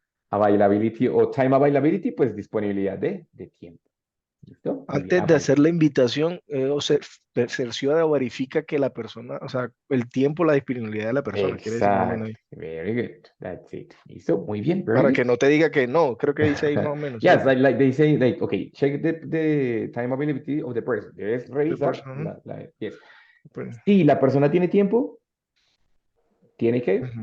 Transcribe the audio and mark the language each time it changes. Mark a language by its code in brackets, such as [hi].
[es] Availability o time availability, pues disponibilidad de tiempo. ¿Listo? Muy bien, Antes de hacer la invitación, cerciora o verifica que la persona, o sea, el tiempo, la disponibilidad de la persona, quiere decir más o menos ahí. [en] Very good. That's it. ¿Listo? Muy bien. Very [es] Para [en] good. [es] que no te diga que no, creo que dice ahí más o menos. [en] Yes, like they say, like, okay, check the time availability of the person. [es] Debes revisar. Yes. Si la persona tiene tiempo, tiene que